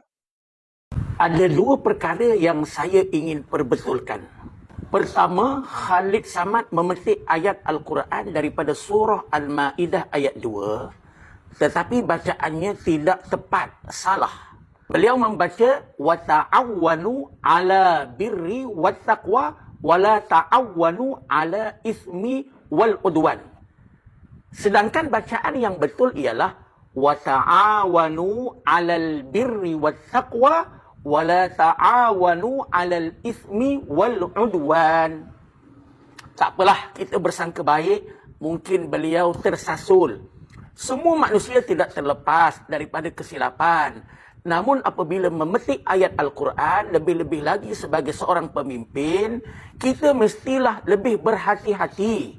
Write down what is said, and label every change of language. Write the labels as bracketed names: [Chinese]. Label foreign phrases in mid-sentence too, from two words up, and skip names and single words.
[Malay] Ada dua perkara yang saya ingin perbetulkan. Pertama, Khalid Samad memetik ayat Al-Quran daripada surah Al-Ma'idah ayat 2, tetapi bacaannya tidak tepat, salah. Beliau membaca [Arabic] وتعاونوا على البر والتقوى ولا تعاونوا على الإثم والعدوان. [Malay] Sedangkan bacaan yang betul ialah [Arabic] وتعاونوا على البر والتقوى ولا تعاونوا على الإثم والعدوان. [Malay] Tak apalah, kita bersangka baik, mungkin beliau tersasul. Semua manusia tidak terlepas daripada kesilapan. Namun apabila memetik ayat Al-Quran, lebih-lebih lagi sebagai seorang pemimpin, kita mestilah lebih berhati-hati.